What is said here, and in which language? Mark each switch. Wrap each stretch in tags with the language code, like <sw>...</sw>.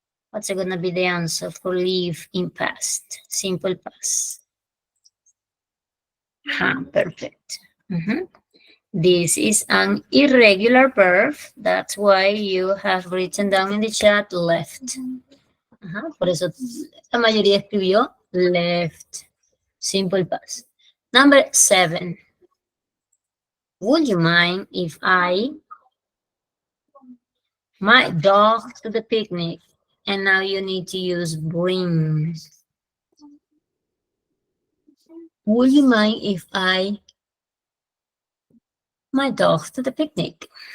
<en>What's gonna be the answer for leave in past? Simple past. Perfect. This is an irregular verb. That's why you have written down in the chat left.</en> <es>Por eso la mayoría escribió left.</es> <en>Simple past. Number 7. Would you mind if I my dog to the picnic? And now you need to use bring. Would you mind if I my dog to the picnic?</en>